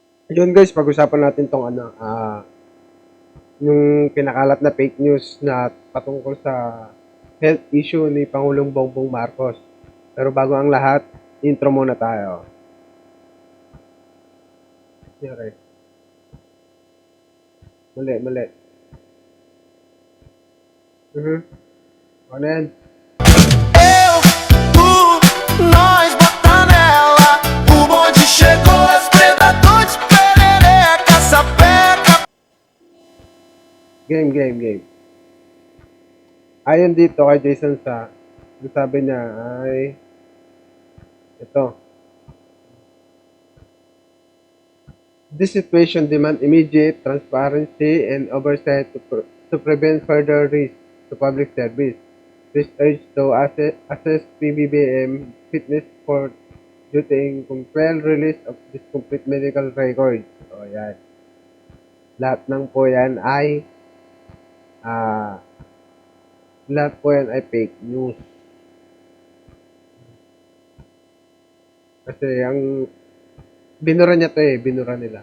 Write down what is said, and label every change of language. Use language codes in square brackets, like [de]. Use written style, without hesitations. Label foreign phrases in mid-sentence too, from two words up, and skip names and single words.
[tl] Yun guys, pag-usapan natin tong yung kinakalat na fake news na patungkol sa health issue ni Pangulong Bongbong Marcos. Pero bago ang lahat, intro muna tayo. Okay. Mali. Ano yan? [pt] Nós bota nela. O bonde chegou, as pretas de perereca, sapeca. [tl] Game. Ayon dito kay Jason sabi niya ay ito. [en] This situation demand immediate transparency and oversight to prevent further risk to public service. This urge to assess PBBM fitness for duty compel release of this complete medical records. [tl] O yan. Lahat ng po yan ay fake news. Kasi ang binura niya to binura nila.